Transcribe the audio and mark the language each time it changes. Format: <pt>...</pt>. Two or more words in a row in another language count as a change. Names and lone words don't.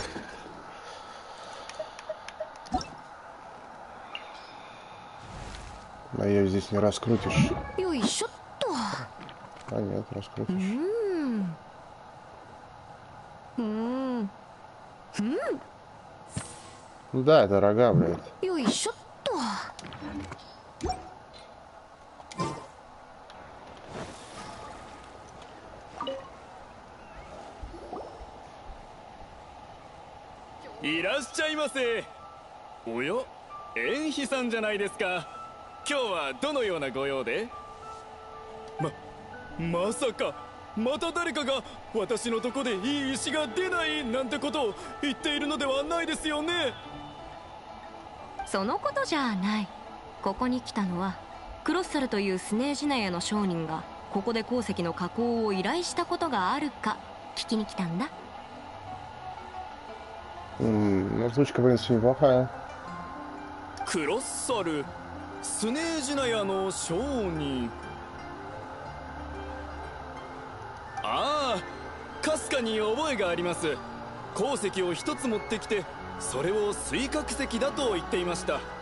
<ru>А ее здесь не раскрутишь. А нет, раскрутишь. Да, это рога, блядь.</ru> <ja>いらっしゃいませ。おや、エンヒさんじゃないですか。今日はどのようなご用で？まさかまた誰かが私のとこでいい石が出ないなんてことを言っているのではないですよね。そのことじゃない。ここに来たのはクロッサルというスネージナヤの商人がここで鉱石の加工を依頼したことがあるか聞きに来たんだ。</ja> <ru>Озвучка, в принципе, неплохая.</ru> <ja>クロッサル、スネージナヤの商人。ああ、かすかに覚えがあります。鉱石を一つ持ってきて、それを水殻石だと言っていました。</ja>